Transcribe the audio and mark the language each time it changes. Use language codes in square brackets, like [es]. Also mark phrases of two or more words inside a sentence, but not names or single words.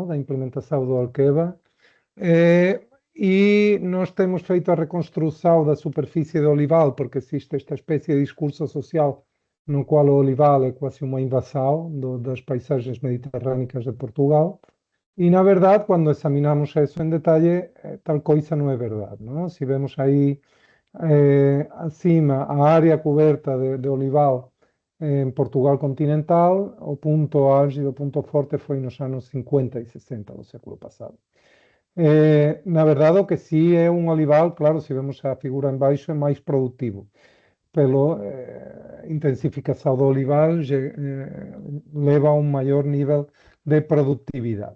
[pt] Da implementação do Alqueva. E nós temos feito a reconstrução da superfície do olival, porque existe esta espécie de discurso social no qual o olival é quase uma invasão das paisagens mediterrânicas de Portugal. E, na verdade, quando examinamos isso em detalhe, tal coisa não é verdade, não? [gl] Se vemos aí acima a área coberta de olival en Portugal continental, o punto álgido, o punto forte foi nos anos 50 e 60 do século passado. Na verdade, o que sí é un olival, claro, se vemos a figura en baixo, é máis productivo. Pelo intensificación do olival leva a un maior nivel de productividade.